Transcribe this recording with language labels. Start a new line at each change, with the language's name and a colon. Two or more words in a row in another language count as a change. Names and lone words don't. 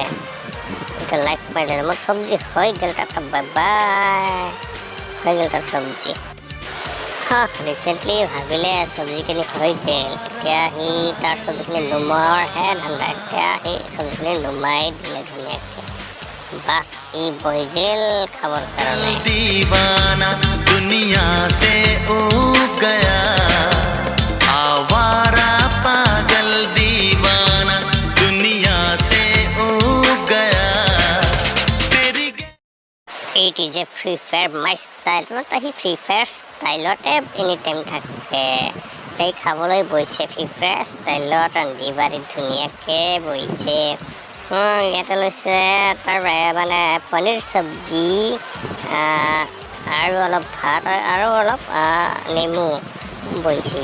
Assamese: এতিয়া লাইক মাৰি দিলে, মোৰ চব্জি হৈ গ'ল। তাত বাই বাই হৈ গ'ল তাৰ চব্জি। ৰিচেণ্টলি ভাবিলে চব্জিখিনি হৈ গ'ল, এতিয়া সি তাৰ চব্জিখিনি নুমোৱাৰহে ধান্দা। এতিয়া সি চব্জিখিনি নুমাই দিলে ধুনীয়াকৈ। বাছ ই বহি গ'ল খাবৰ কাৰণে।
Hindi: दीवाना दुनिया से उब गया। आवारा पागल दीवाना दुनिया से उब गया। तेरी
English: It is a Free Fire my style.
Assamese: সি ফ্ৰী ফায়াৰ ষ্টাইলতে
English: any time
Assamese: থাকে। সেই খাবলৈ বহিছে ফ্ৰী ফায়াৰ ষ্টাইলত, ৰান্ধি বাঢ়ি ধুনীয়াকৈ বহিছে। ইয়াতে লৈছে তাৰ মানে পনীৰ চব্জি আৰু অলপ ভাত আৰু অলপ নেমু বহিছে।